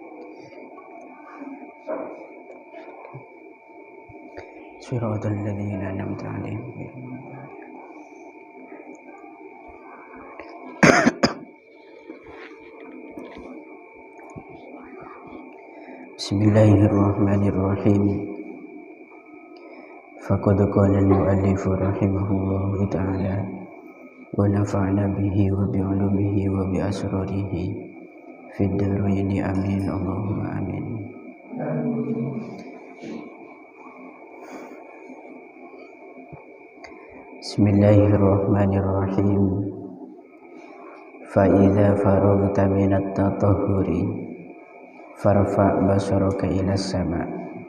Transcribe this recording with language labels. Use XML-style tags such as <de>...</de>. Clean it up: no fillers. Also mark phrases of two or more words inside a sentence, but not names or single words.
<ar>صراط الذين أنعمت عليهم غير المغضوب عليهم. بسم الله الرحمن الرحيم. فقد قال المؤلف رحمه الله تعالى ونفعنا به وبعلومه وبأسراره في الدارين آمين اللهم آمين. بسم الله الرحمن الرحيم. فإذا فرغت من التطهر فارفع بصرك إلى السماء'.</ar>